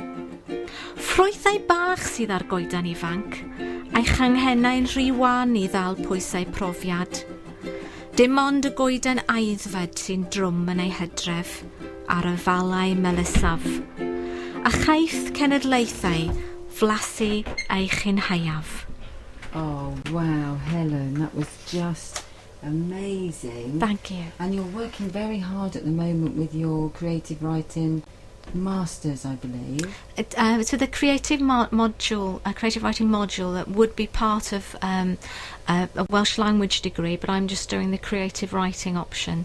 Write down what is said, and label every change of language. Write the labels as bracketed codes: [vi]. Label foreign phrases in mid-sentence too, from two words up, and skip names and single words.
[cy] Ffrwythau bach sydd ar goedan ifanc, a'i changhennau'n rhy wan i ddal pwysau profiad. Dim ond y goedan aiddfed sy'n drwm yn ei hydref ar y falau melysaf. A chaiff cenedlaethau flasu ei chynhaiaf. [en] Oh, wow, Helen, that was just amazing. Thank you. And you're working very hard at the moment with your creative writing masters, I believe. So the creative module, a creative writing module that would be part of a Welsh language degree, but I'm just doing the creative writing option.